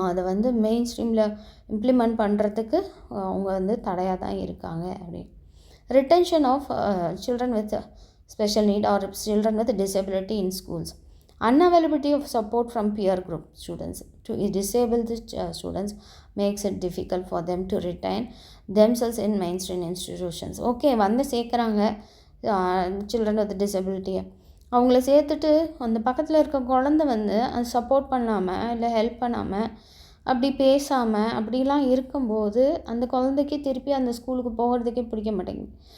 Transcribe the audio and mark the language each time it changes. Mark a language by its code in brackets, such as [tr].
[ta] அதை வந்து main ஸ்ட்ரீமில் implement பண்ணுறதுக்கு அவங்க வந்து தடையாக தான் இருக்காங்க. அப்படி [en] Retention of children with special need or children with disability in schools. Unavailability of support from peer group students to disabled students makes it difficult for them to retain themselves in mainstream institutions. [ta] Okay, வந்து சேர்க்குறாங்க children with டிசபிலிட்டியை, அவங்கள சேர்த்துட்டு அந்த பக்கத்தில் இருக்க குழந்தை வந்து அது support பண்ணாமல் இல்லை ஹெல்ப் பண்ணாமல் அப்படி பேசாமல் அப்படிலாம் இருக்கும்போது அந்த குழந்தைக்கு திருப்பி அந்த ஸ்கூலுக்கு போகிறதுக்கே பிடிக்க மாட்டேங்குது.